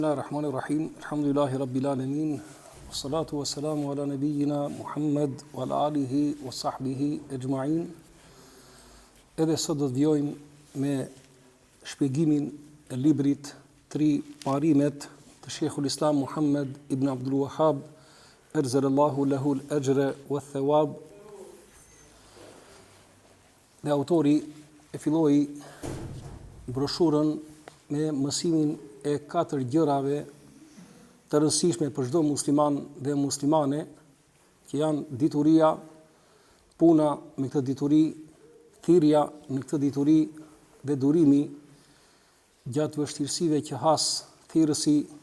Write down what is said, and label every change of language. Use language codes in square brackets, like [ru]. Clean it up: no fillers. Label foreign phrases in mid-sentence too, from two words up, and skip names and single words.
[ar] بسم الله الرحمن الرحيم الحمد لله رب العالمين والصلاة والسلام على نبينا محمد وعلى آله وصحبه أجمعين. [sq] Edhe sot do të vjojmë me shpjegimin e librit Tri parimet të Sheikhul Islam Muhammad ibn Abdul Wahhab [ar] أجزل الله له الأجر وثواب. [sq] Dhe autori e filloi broshurën me mësimin e 4 gjërave të rëndësishme për çdo musliman dhe muslimane, që janë dituria, puna me këtë dituri, thirrja në këtë dituri dhe durimi gjatë vështirësive që has thirrësi.